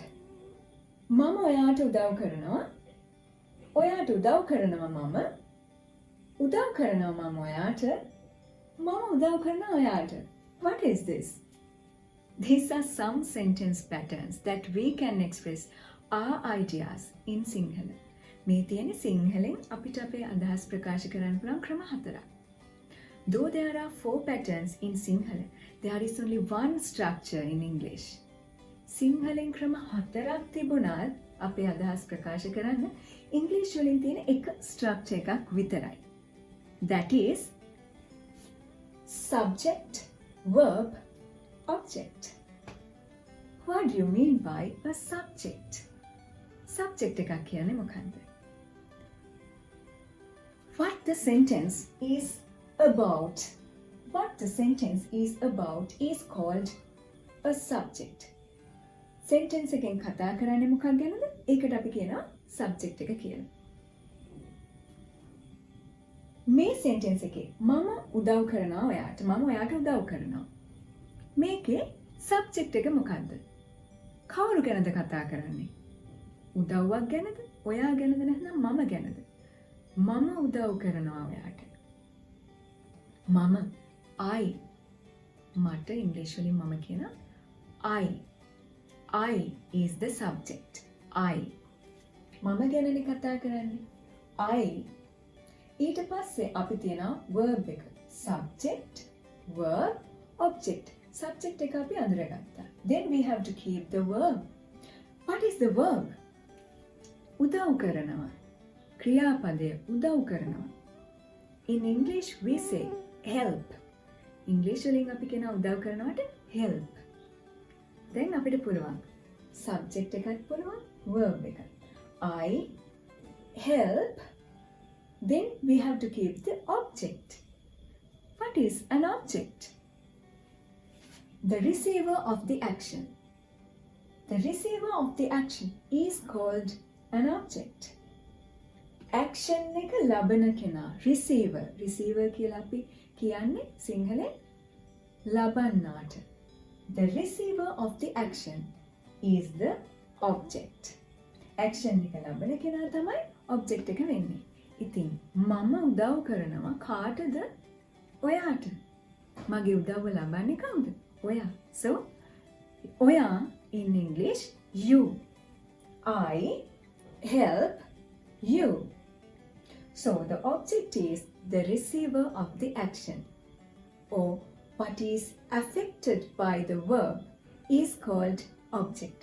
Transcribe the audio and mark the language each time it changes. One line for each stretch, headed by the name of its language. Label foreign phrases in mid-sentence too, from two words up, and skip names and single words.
Sinhala: මම ඔයාට උදව් කරනවා. ඔයාට උදව් කරනවා මම. උදව් කරනවා මම ඔයාට. මම උදව් කරනවා ඔයාට.
English: What is this? These are some sentence patterns that we can express our ideas in Sinhala.
Sinhala: මේ තියෙන සිංහලෙන් අපිට අපේ අදහස් ප්‍රකාශ කරන්න පුළුවන් ක්‍රම හතරක්.
English: Though there are 4 patterns in Sinhala, there is only one structure in English.
Sinhala: සිංහලෙන් ක්‍රම හතරක් තිබුණත් අපේ අදහස් ප්‍රකාශ කරන්න ඉංග්‍රීසි වලින් තියෙන එක ස්ට්‍රක්චර් එකක් විතරයි.
English: That is subject, verb, object. What do you mean by a subject?
Sinhala: Subject එකක් කියන්නේ මොකක්ද?
English: What the sentence is about. What the sentence is about is called a subject.
Sinhala: Sentence එකෙන් කතා කරන්නේ මොකක් ගැනද? ඒකට අපි කියනවා subject එක කියලා. මේ sentence එකේ මම උදව් කරනවා ඔයාට. මම ඔයාට උදව් කරනවා. මේකේ subject එක මොකක්ද? කවුරු ගැනද කතා කරන්නේ? උදව්වක් ගැනද? ඔයා ගැනද නැත්නම් මම ගැනද? මම උදව් කරනවා ඔයාට. මම I මට ඉංග්‍රීසි වලින් මම කියන
English: I is the subject.
Sinhala: I. මම ගැනනේ කතා කරන්නේ. I. ඊට පස්සේ අපි තියනවා verb එක.
English: Subject, verb, object.
Sinhala: Subject එක අපි අඳුරගත්තා.
English: Then we have to keep the verb. What is the verb?
Sinhala: උදව් කරනවා. ක්‍රියාපදය උදව් කරනවා.
English: In English we say help.
Sinhala: English වලින් අපි කියන උදව් කරනවට help. Then අපිට පුළුවන් subject එකත් පුළුවන් verb එකත්.
English: I help. Then we have to keep the object. What is an object? The receiver of the action. The receiver of the action is called an object.
Sinhala: Action එක ලබන කෙනා receiver. Receiver කියලා අපි කියන්නේ සිංහලෙන් ලබන්නාට.
English: The receiver of the action is the object.
Sinhala: Action එක ලබන කෙනා තමයි object එක වෙන්නේ. ඉතින් මම උදව් කරනවා කාටද? ඔයාට. මගේ උදව්ව ලබන්නේ කවුද? ඔයා. So ඔයා
English: in English you. I help you. So the object is the receiver of the action, or what is affected by the verb is called object.